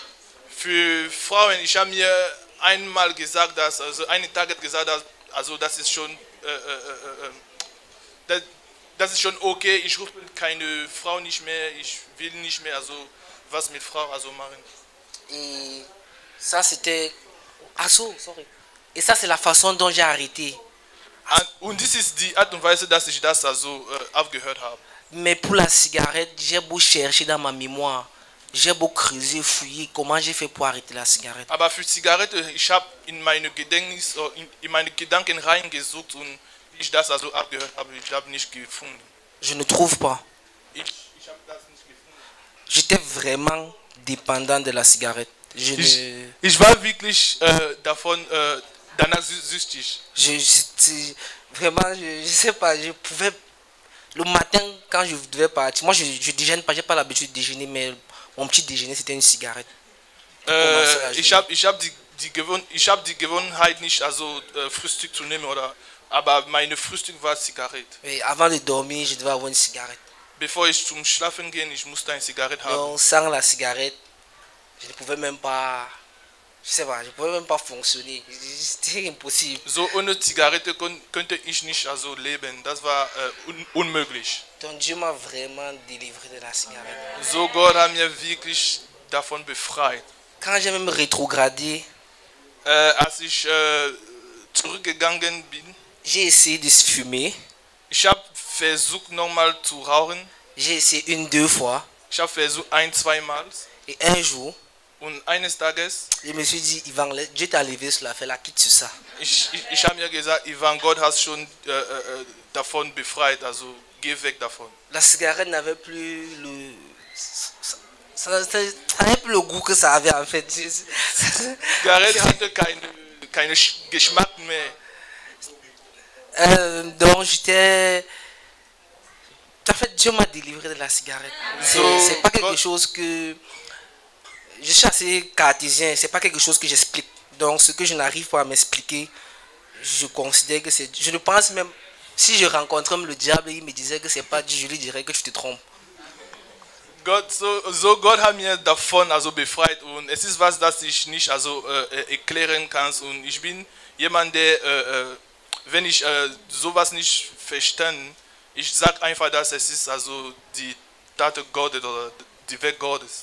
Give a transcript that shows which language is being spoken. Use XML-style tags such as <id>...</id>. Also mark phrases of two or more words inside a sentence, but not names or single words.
<de>Für Frauen, ich habe mir einmal gesagt, einen Tag gesagt, das ist schon, das ist schon okay. Ich rufe keine Frau nicht mehr, ich will nicht mehr was mit Frau machen.</de> <fr>Et ça c'était, Et ça c'est la façon dont j'ai arrêté.</fr> <de>Und dies ist die Art und Weise, dass ich das aufgehört habe.</de> <fr>Mais pour la cigarette, j'ai beau chercher dans ma mémoire, j'ai beau creuser, fouiller, comment j'ai fait pour arrêter la cigarette.</fr> <de>Aber für Zigarette, ich habe in meine Gedächtnis, in meine Gedanken reingesucht und ich das abgehört habe, ich habe nicht gefunden.</de> <fr>Je ne trouve pas.</fr> <de>Ich habe das nicht gefunden.</de> <fr>J'étais vraiment dépendant de la cigarette.</fr> <de>Ich war wirklich davon danach süchtig.</de> <fr>Vraiment, je sais pas, je pouvais. Le matin, quand je devais partir, moi je déjeune pas, j'ai pas l'habitude de déjeuner, mais mon petit déjeuner c'était une cigarette.</fr> <de>Ich hab die Gewohnheit nicht, Frühstück zu nehmen, aber meine Frühstück war Zigarette.</de> <fr>Et avant de dormir, je devais avoir une cigarette.</fr> <de>Bevor ich zum Schlafen gehe, ich musste eine Zigarette haben.</de> <fr>Donc sans la cigarette, je ne pouvais même pas. Je sais pas, je pouvais même pas fonctionner. C'était impossible.</fr> <de>So ohne Zigarette könnte ich nicht also leben. Das war unmöglich.</de> <fr>Donc Dieu m'a vraiment délivré de la cigarette.</fr> <de>So Gott hat mir wirklich davon befreit.</de> <fr>Quand j'ai même rétrogradé,</fr> <de>Als ich zurückgegangen bin,</de> <fr>j'ai essayé de fumer.</fr> <de>ich habe versucht nochmal zu rauchen.</de> <fr>J'ai essayé 1-2 fois.</fr> <de>Ich habe versucht 1-2 Mal.</de> <fr>Et un jour,</fr> <de>Und eines Tages,</de> <fr>je me suis dit, Ivan, Dieu t'a levé sur la fête, la quitte sur ça.</fr> <de>ich habe mir gesagt, Ivan, Gott hat schon davon befreit, also geh weg davon.</de> <fr>La cigarette n'avait plus le... Ça n'avait plus le goût que ça avait en fait.</fr> <de>Zigarette hatte keine Geschmack mehr.</de> <fr>Donc j'étais... En fait, Dieu m'a délivré de la cigarette. C'est pas quelque chose que... Je suis assez cartésien, c'est pas quelque chose que j'explique. Donc ce que je n'arrive pas à m'expliquer, je considère que c'est... Je ne pense même... Si je rencontrais le diable et il me disait que c'est pas Dieu, je lui dirais que tu te trompes.</fr> <de>Gott hat mir davon also befreit und es ist was, das ich nicht also erklären kann und ich bin jemand, der, wenn ich sowas nicht verstehe, ich sage einfach, dass es ist also die Tat Gottes oder die Weg Gottes.</de>